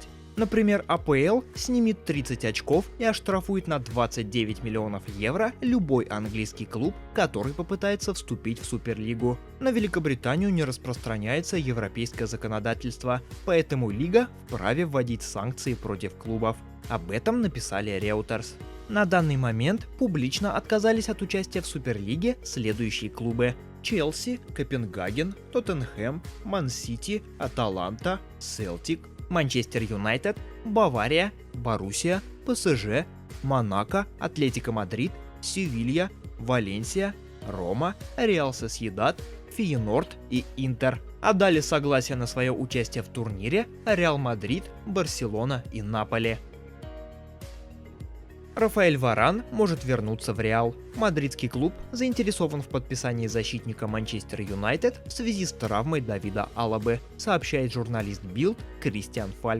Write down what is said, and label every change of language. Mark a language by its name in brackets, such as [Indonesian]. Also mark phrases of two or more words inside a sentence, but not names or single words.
[Russian] Например, АПЛ снимет 30 очков и оштрафует на 29 миллионов евро любой английский клуб, который попытается вступить в Суперлигу. На Великобританию не распространяется европейское законодательство, поэтому лига вправе вводить санкции против клубов. Об этом написали Reuters. На данный момент публично отказались от участия в Суперлиге следующие клубы: Челси, Копенгаген, Тоттенхэм, Ман-Сити, Аталанта, Селтик, Манчестер Юнайтед, Бавария, Боруссия, ПСЖ, Монако, Атлетико Мадрид, Севилья, Валенсия, Рома, Реал Сосьедад, Фейенорд и Интер. А дали согласие на свое участие в турнире Реал Мадрид, Барселона и Наполи. Рафаэль Варан может вернуться в Реал. Мадридский клуб заинтересован в подписании защитника Манчестер Юнайтед в связи с травмой Давида Алабы, сообщает журналист Bild Кристиан Фальк.